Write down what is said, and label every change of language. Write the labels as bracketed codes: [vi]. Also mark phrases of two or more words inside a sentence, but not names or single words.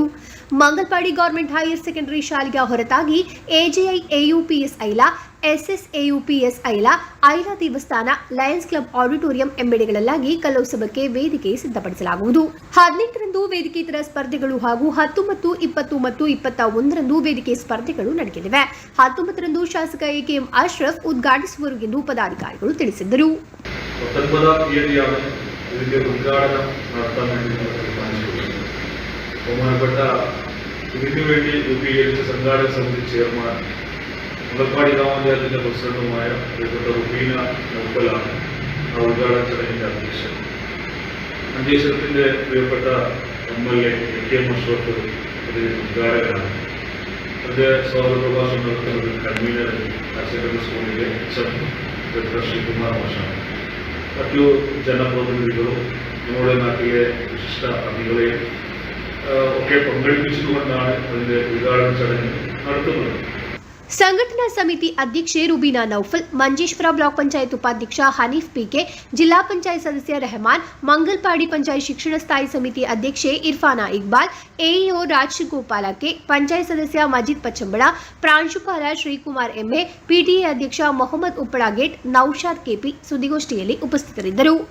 [kn] ಮಂಗಲ್ಪಾಡಿ ಗವರ್ಮೆಂಟ್ ಹೈಯರ್ ಸೆಕೆಂಡರಿ ಶಾಲೆಯ ಹೊರತಾಗಿ ಎಜಿಐ ಎಯುಪಿಎಸ್ ಐಲಾ, ಎಸ್ಎಸ್ಎಯುಪಿಎಸ್ ಐಲಾ, ಐಲಾ ದೇವಸ್ಥಾನ, ಲಯನ್ಸ್ ಕ್ಲಬ್ ಆಡಿಟೋರಿಯಂ ಎಂಬೆಡೆಗಳಲ್ಲಾಗಿ ಕಲೋತ್ಸವಕ್ಕೆ ವೇದಿಕೆ ಸಿದ್ಧಪಡಿಸಲಾಗುವುದು. 18ರಂದು ವೇದಿಕೇತರ ಸ್ಪರ್ಧೆಗಳು ಹಾಗೂ 19, 20 ಮತ್ತು 21ರಂದು ವೇದಿಕೆ ಸ್ಪರ್ಧೆಗಳು ನಡೆಯಲಿವೆ. 19ರಂದು ಶಾಸಕ ಎಕೆಎಂ ಅಶ್ರಫ್ ಉದ್ಘಾಟಿಸುವರು ಎಂದು ಪದಾಧಿಕಾರಿಗಳು ತಿಳಿಸಿದರು. [ml] മുളപ്പാടി ഗ്രാമപഞ്ചായത്തിന്റെ പ്രസിഡന്റുമായ പ്രിയപ്പെട്ട റുബീന നൗഫലാണ് ഉദ്ഘാടന ചടങ്ങിന്റെ അധ്യക്ഷൻ. മഞ്ചേശ്വരത്തിന്റെ പ്രിയപ്പെട്ട MLA എ.കെ. അഷ്റഫ് അതിന്റെ ഉദ്ഘാടകനാണ്. അതിന്റെ സ്വാഗത പ്രഭാഷണം നടത്തുന്നത് കൺവീനർ [en] higher secondary [ml] സ്കൂളിലെ ഡോക്ടർ ശ്രീകുമാർ മാഷാണ്. മറ്റു ജനപ്രതിനിധികളും നമ്മുടെ നാട്ടിലെ വിശിഷ്ട അതിഥികളെയും ഒക്കെ പങ്കെടുപ്പിച്ചുകൊണ്ടാണ് അതിന്റെ ഉദ്ഘാടന ചടങ്ങ് നടത്തുന്നത്. [kn] ಸಂಘಟನಾ ಸಮಿತಿ ಅಧ್ಯಕ್ಷೆ ರುಬೀನಾ ನೌಫಲ್, ಮಂಜೇಶ್ವರ ಬ್ಲಾಕ್ ಪಂಚಾಯತ್ ಉಪಾಧ್ಯಕ್ಷ ಹನೀಫ್ ಪಿಕೆ, ಜಿಲ್ಲಾ ಪಂಚಾಯತ್ ಸದಸ್ಯ ರೆಹಮಾನ್, ಮಂಗಲ್ಪಾಡಿ ಪಂಚಾಯತ್ ಶಿಕ್ಷಣ ಸ್ಥಾಯಿ ಸಮಿತಿ ಅಧ್ಯಕ್ಷೆ ಇರ್ಫಾನಾ ಇಕ್ಬಾಲ್, ಎಇಒ ರಾಜಗೋಪಾಲ ಕೆ, ಪಂಚಾಯತ್ ಸದಸ್ಯ ಮಜೀದ್ ಪಚ್ಚಂಬಳ, ಪ್ರಾಂಶುಪಾಲ ಶ್ರೀಕುಮಾರ್ ಎಂಎ, ಪಿಟಿಎ ಅಧ್ಯಕ್ಷ ಮೊಹಮ್ಮದ್ ಉಪ್ಪಳಗೇಟ್, ನೌಶಾದ್ ಕೆಪಿ ಸುದ್ದಿಗೋಷ್ಠಿಯಲ್ಲಿ ಉಪಸ್ಥಿತರಿದ್ದರು.